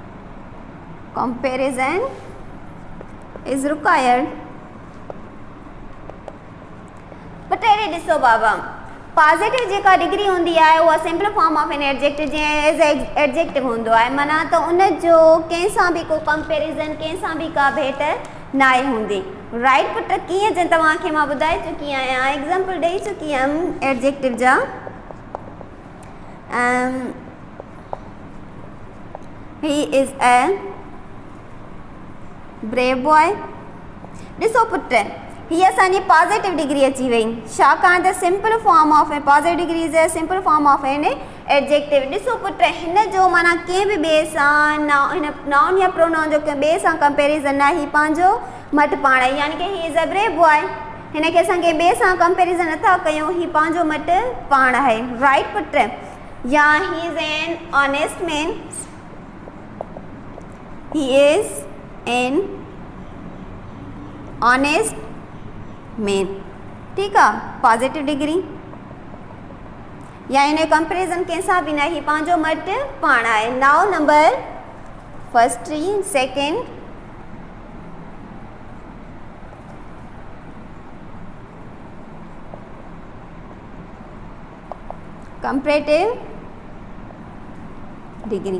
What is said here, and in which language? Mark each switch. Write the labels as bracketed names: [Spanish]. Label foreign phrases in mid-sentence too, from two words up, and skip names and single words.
[English] Comparison is required [Sindhi] पुट हेॾे ॾिसो बाबा, पॉजिटिव जेका डिग्री हूंदी आहे उहा [English] simple form of an adjective [Sindhi] जीअं [English] as adjective [Sindhi] हूंदो आहे, माना त उन जो कंहिंसां बि को कंपेरिज़न, कंहिंसां बि का भेट न आहे हूंदी। राइट पुट, कीअं जन तव्हांखे मां ॿुधाए चुकी आहियां, एग्ज़ाम्पल ॾेई चुकी हुयमि एडजेक्टिव जा। [English] He is a brave boy. [Sindhi] ॾिसो पुट, हीअ असांजी [English] positive degree [Sindhi] अची वई, छाकाणि त [English] simple form of a positive degree is a simple form of an adjective. [Sindhi] ॾिसो पुट, हिन जो माना कंहिं बि ॿिए सां हिन नाउन या प्रोनाउन जो कंहिं ॿिए सां कंपेरिज़न न, ही पंहिंजो मट पाण, यानी कि [English] He is a brave boy, [Sindhi] हिन खे असां कंहिं ॿिए सां कंपेरिज़न नथा कयूं, ही पंहिंजो मट पाण आहे। राइट पुट, या [English] He is an honest man, He is an honest man, [Hindi] ठीक है, [English] positive degree, [Sindhi] या इन कंपेरिजन कंहिंसां बि न, ही पंहिंजो मट पाण आहे। [English] Now number first, second, comparative degree.